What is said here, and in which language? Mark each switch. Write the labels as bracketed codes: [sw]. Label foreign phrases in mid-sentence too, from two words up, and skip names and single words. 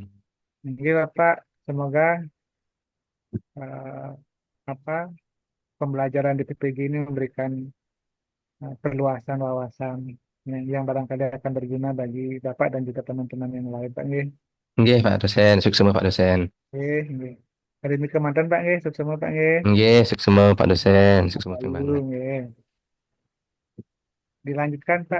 [id] Jadi Bapak semoga eh, apa pembelajaran di PPG ini memberikan perluasan wawasan yang barangkali akan berguna bagi Bapak dan juga teman-teman yang lain Pak nggih. Iya Pak dosen. Sukses semua Pak dosen. Nggih, nggih. Hari ini kemanten Pak nggih, sukses semua Pak nggih. Iya, sukses semua Pak dosen. Sukses semua Lalu timbangan. nggih. Dilanjutkan Pak.